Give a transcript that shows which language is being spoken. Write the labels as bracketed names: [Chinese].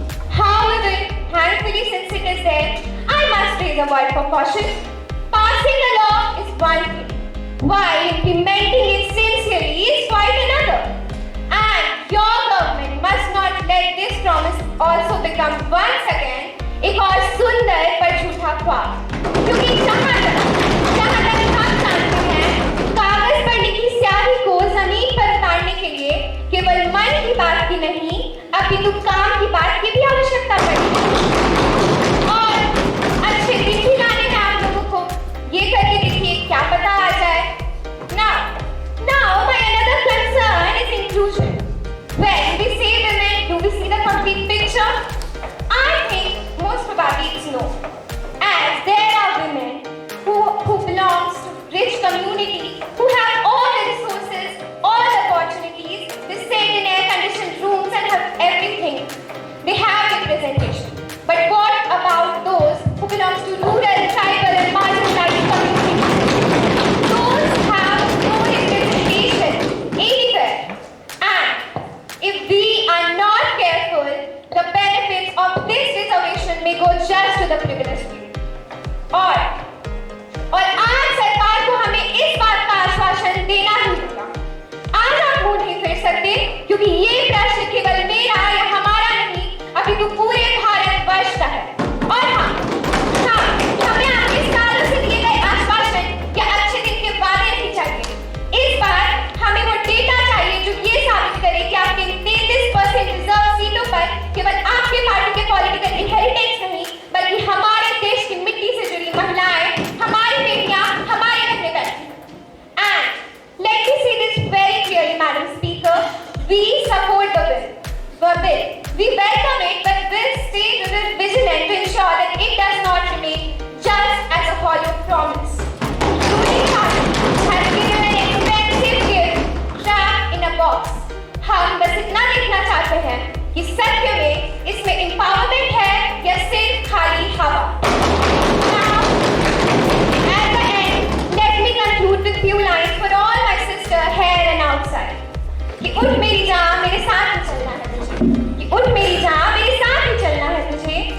[English] However, thankfully, since it is there, I must raise a word for caution. Passing a law is one thing, while implementing it sincerely is quite another. And your government must not let this promise also become once again एक और सुंदर पर झूठा ख्वाब। [Hindi] क्योंकि जहाँ तक हम जानते हैं, कागज पर लिखी स्याही को जमीन पर उतारने के लिए केवल मन की बात की नहीं, अपितु काम की बात की भी आवश्यकता पड़ती है। और अच्छे दिन भी लाने में आप लोगों को ये करके देखिए, क्या पता आ जाए। [English] Now my another concern is inclusion. When we say women, do we see the complete picture? I think most probably it's no. As there are women who belongs to rich community, who have all the resources, all the opportunities, they stay in air-conditioned rooms and have everything. They have representation. But what about those who belongs to rural, tribal and marginalized communities? Those have no representation anywhere. And if we are not careful, the benefits of this reservation may go just to the privileged few. [Hindi] और आज सरकार को हमें इस बात का आश्वासन देना ही होगा। आज आप मुंह नहीं फेर सकते, क्योंकि ये प्रश्न केवल मेरा या हमारा नहीं, अपितु पूरे भारतवर्ष का है। और हाँ, हमें आगे सालों से दिए गए आश्वासन या अच्छे दिन के वादे नहीं चाहिए। इस बार हमें वो डेटा चाहिए जो ये साबित करे कि आपके 33% रिजर्व सीटों पर केवल आपके पार्टी के पॉलिटिकल इनहेरिटेंस नहीं, बल्कि हमारे देश की मिट्टी से जुड़ी महिलाएं, हमारी बेटियां, हमारे अपने बच्चे। [English] And let me say this very clearly, Madam Speaker, we support the bill. We welcome it, but will stay vigilant to ensure that it does not remain just as a hollow promise. Ruling party has given an expensive gift wrapped in a box. [Hindi] हम बस इतना देखना चाहते हैं कि सत्य में इसमें empowerment है या सिर्फ खाली हवा। [English] Now, at the end, let me conclude with few lines for all my sister here and outside. [Hindi] कि उठ मेरी जान, मेरे साथ ही चलना है तुझे। कि उठ मेरी जान, मेरे साथ ही चलना है तुझे।